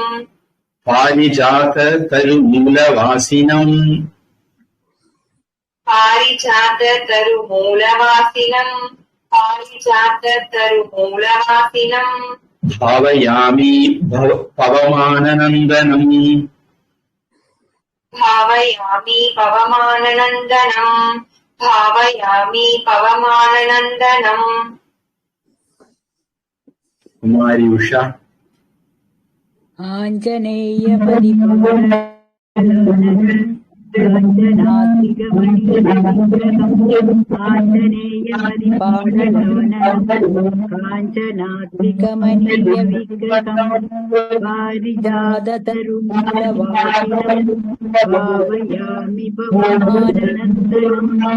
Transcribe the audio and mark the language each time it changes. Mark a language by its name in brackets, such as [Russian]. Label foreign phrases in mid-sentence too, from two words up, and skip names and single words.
[Sanskrit] पारिजात तरुमूलवासिनम्. पारिजात तरुमूलवासिनम्. पारिजात तरुमूलवासिनम्. भावयामि पवमाननन्दनम्. भावयामि पवमाननन्दनम्. भावयामि पवमाननन्दनम्. [Tamil] குமாரி உஷா. [Sanskrit] आञ्जनेय परिपूरणम् काञ्चनाद्रिकमनीय विग्रहम् पारिजाततरुमूलवासिनम् भावयामि पवमाननन्दनम्.